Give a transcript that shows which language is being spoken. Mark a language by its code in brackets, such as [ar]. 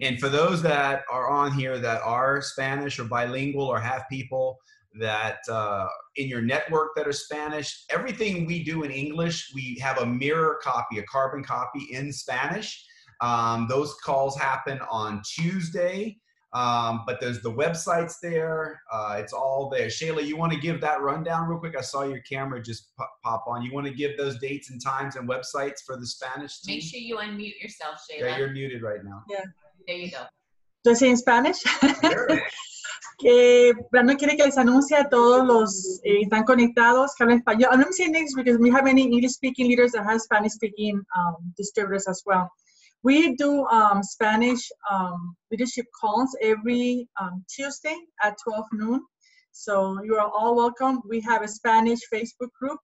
[en] And for those that are on here that are Spanish or bilingual or have people that in your network that are Spanish, everything we do in English, we have a mirror copy, a carbon copy in Spanish. Those calls happen on Tuesday But there's the websites there. It's all there. Shayla, you want to give that rundown real quick? I saw your camera just pop on. You want to give those dates and times and websites for the Spanish team? Make sure you unmute yourself, Shayla. Yeah, you're muted right now. Yeah. There you go. [es] Yo soy en Spanish. [en] Sure. [es] Que Brandon quiere que les anuncie a todos los están conectados que hablan español. [en] I'm saying this because we have many English-speaking leaders that have Spanish-speaking distributors as well. We do Spanish leadership calls every Tuesday at 12 noon. So you are all welcome. We have a Spanish Facebook group.